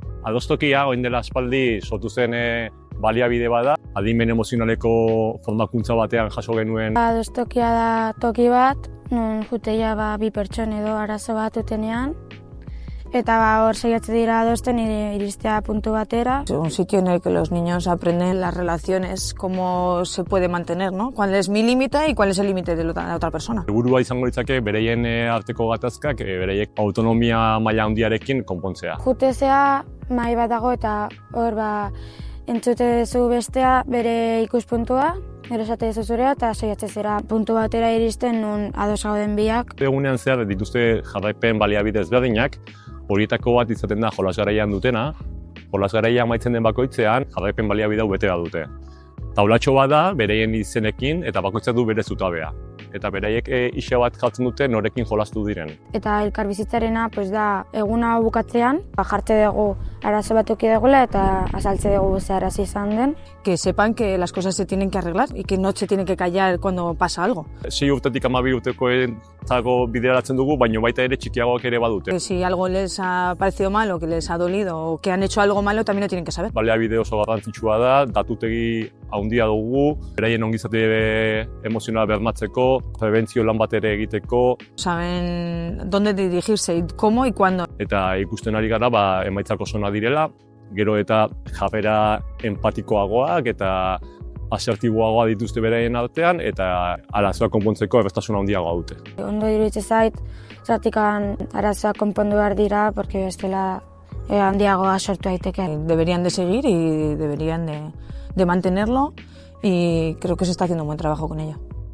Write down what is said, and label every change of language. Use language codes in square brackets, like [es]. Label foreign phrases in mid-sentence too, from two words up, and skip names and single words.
[eu] Adostokia, orain dela aspaldi sortu zen baliabide bada, adimen emozionaleko formakuntza batean jaso genuen. Adostokia da toki bat, non juteia bi pertsone edo arazo bat utenean, eta hor saiatzen dira adosten iristea puntu batera. [es] Es un sitio en el que los niños aprenden las relaciones, cómo se puede mantener, ¿no? Cuál es mi límite y cuál es el límite de la otra persona. [eu] Helburua izango litzake bereien arteko gatazkak, bereiek autonomia maila handiarekin konpontzea. Jutezea mahai bat dago eta hor entzute duzu bestea bere ikuspuntua, gero esate duzu zurea eta saiatzen zera puntu batera iristen non ados gauden biak. Egunean zehar dituzte jarraipen baliabide ezberdinak, horietako bat izaten da jolas garaian dutena, jolas garaia amaitzen den bakoitzean jarraipen baliabide hau bete dute. Taulatxo bat da bereien izenekin eta bakoitzak du bere zutabea. Eta beraiek ixa bat jartzen dute norekin jolastu diren. Eta elkarbizitzarena da eguna bukatzean, jarte dugu arazo bat eduki dugula eta azaltze dugu ze arazo izan den. [es] Que sepan que las cosas se tienen que arreglar y que no se tienen que callar cuando pasa algo. [eu] 6 urtetik 12 urtekoentzako bideratzen dugu, baina baita ere txikiagoak ere badute. [es] Que si algo les ha parecido malo, que les ha dolido o que han hecho algo malo, también lo tienen que saber. [eu] Baliabide oso garrantzitsua da, datutegi handia dugu, beraien ongizate emozionala bermatzeko, prebentzio lan bat ere egiteko. [es] Saben dónde dirigirse, y cómo y cuándo. [eu] Eta ikusten ari gara emaitzak oso onak direla, gero eta jarrera empatikoagoak eta asertiboagoa dituzte beraien artean eta arazoak konpontzeko erraztasuna handiagoa dute. Ondo iruditzen zait, zergatik arazoak konpondu behar dira, porque bestela handiagoa sortu daiteke. [es] Deberían de seguir y deberían de mantenerlo y creo que se está haciendo un buen trabajo con ello.